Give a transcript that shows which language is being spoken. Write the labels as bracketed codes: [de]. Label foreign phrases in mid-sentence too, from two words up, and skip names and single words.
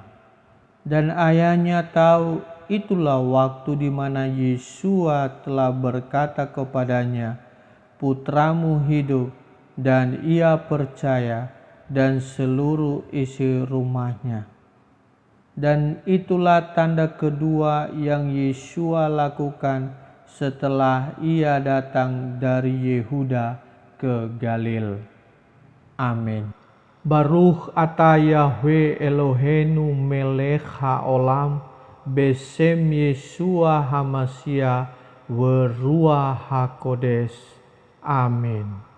[id] Dan ayahnya tahu itulah waktu di mana Yesua telah berkata kepadanya, "Putramu hidup," dan ia percaya, dan seluruh isi rumahnya. Dan itulah tanda kedua yang Yesua lakukan setelah ia datang dari Yehuda ke Galil. Amin. [he] ברוך אתה יהוה אלוהינו מלך העולם, בשם ישוע המשיח רוח הקודש. [id] Amin.